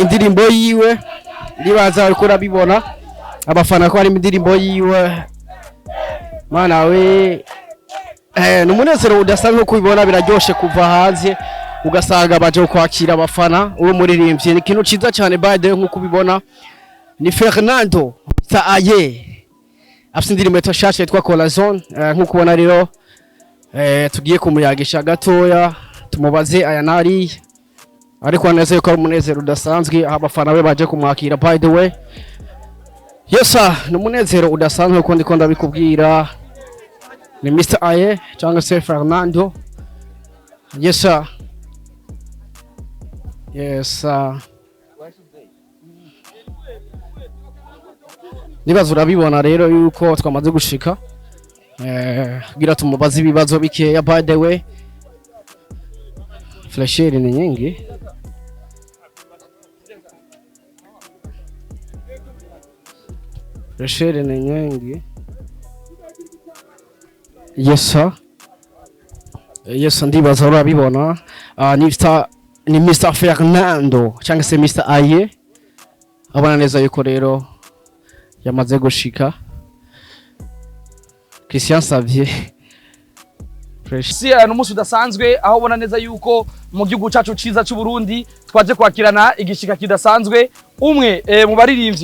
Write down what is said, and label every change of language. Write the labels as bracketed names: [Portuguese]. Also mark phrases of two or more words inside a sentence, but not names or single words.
[Rundi] indirimbo yiwe ndibaza ariko urabibona abafana ko bari indirimbo yiwe mana we numunezero udasanzwe kubibona biraryoshe kuva hanze ugasanga baje kwakira abafana uwo muririmbye ni kintu ciza cyane [English] by the way [Rundi] nkuko ubibona ni Fernando Aye afite indirimbo yashashe yitwa Corazon nkuko ubona rero tugiye kumuyagisha gatoya tumubaze aya nari ariko neza yuko ari umunezero udasanzwe abafana be baje kumwakira [English] by the way [Rundi] yesa numunezero udasanzwe uko ndiko ndabikubwira ni Mr Aye cyangwa se Fernando yesa nibaza urabibona rero yuko twamaze gushika kugira tumubaze ibibazo bikeya [English] by the way [Rundi] flasheri ni nyingi Reshere ni nyingi. Yes, ndibaza urabibona. Ni Mr Fernando cyangwa se Mr Aye. Abana neza yuko rero yamaze gushika. Christian Xavier. Si n'umunsi udasanzwe aho ubona neza yuko mu gihugu cyacu ciza cy'u Burundi twaje kwakirana igishika kidasanzwe umwe mu baririmbyi